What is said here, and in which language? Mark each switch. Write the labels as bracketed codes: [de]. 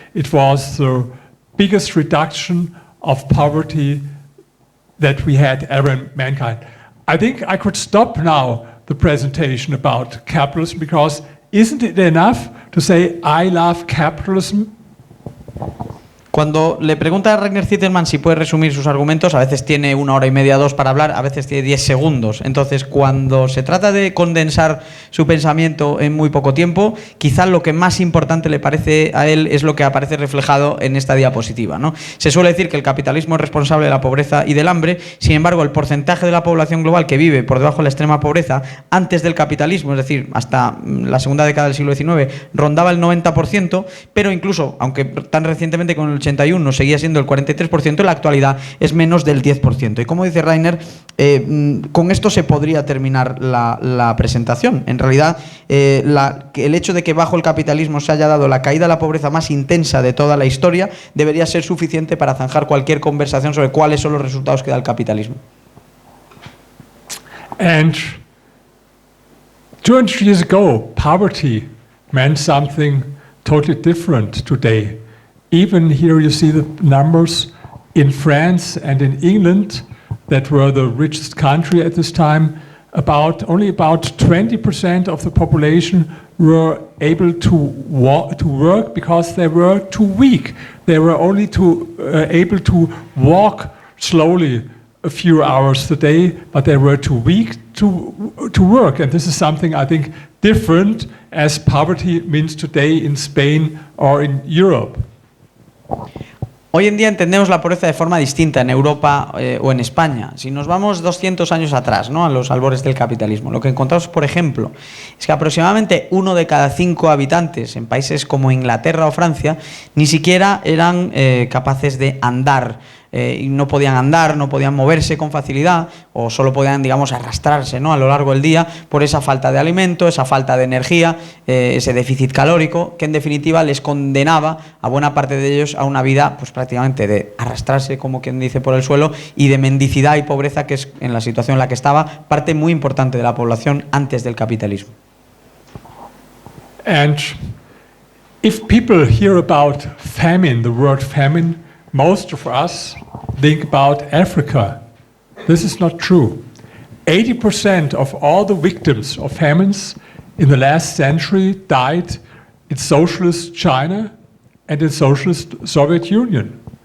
[en] It was the biggest reduction of poverty that we had ever in mankind. I think I could stop now the presentation about capitalism, because isn't it enough to say I love capitalism? [es] Cuando le pregunta a Rainer Zittermann si puede resumir sus argumentos, a veces tiene 1 hora y media, 2 para hablar, a veces tiene 10 segundos. Entonces, cuando se trata de condensar su pensamiento en muy poco tiempo, quizás lo que más importante le parece a él es lo que aparece reflejado en esta diapositiva, ¿no? Se suele decir que el capitalismo es responsable de la pobreza y del hambre. Sin embargo, el porcentaje de la población global que vive por debajo de la extrema pobreza antes del capitalismo, es decir, hasta la segunda década del siglo XIX, rondaba el 90%, pero incluso, aunque tan recientemente con el 81 seguía siendo el 43%, en la actualidad es menos del 10%. Y como dice Rainer, con esto se podría terminar la presentación. En realidad, el hecho de que bajo el capitalismo se haya dado la caída de la pobreza más intensa de toda la historia debería ser suficiente para zanjar cualquier conversación sobre cuáles son los resultados que da el capitalismo. [en] And 200 years ago, poverty meant something totally different today. Even here you see the numbers in France and in England, that were the richest country at this time. Only about 20% of the population were able to work because they were too weak. They were only able to walk slowly a few hours a day, but they were too weak to work. And this is something I think different as poverty means today in Spain or in Europe. [es] Hoy en día entendemos la pobreza de forma distinta en Europa o en España. Si nos vamos 200 años atrás, ¿no?, a los albores del capitalismo, lo que encontramos, por ejemplo, es que aproximadamente 1 de cada 5 habitantes en países como Inglaterra o Francia ni siquiera eran capaces de andar. Y no podían andar, no podían moverse con facilidad, o solo podían, digamos, arrastrarse, ¿no?, a lo largo del día por esa falta de alimento, esa falta de energía, ese déficit calórico, que en definitiva les condenaba a buena parte de ellos a una vida pues prácticamente de arrastrarse, como quien dice, por el suelo, y de mendicidad y pobreza, que es, en la situación en la que estaba, parte muy importante de la población antes del capitalismo. [en] And if people hear about famine, the word famine, most of us think about Africa. This is not true. 80% of all the victims of famines in the last century died in socialist China and in socialist Soviet Union.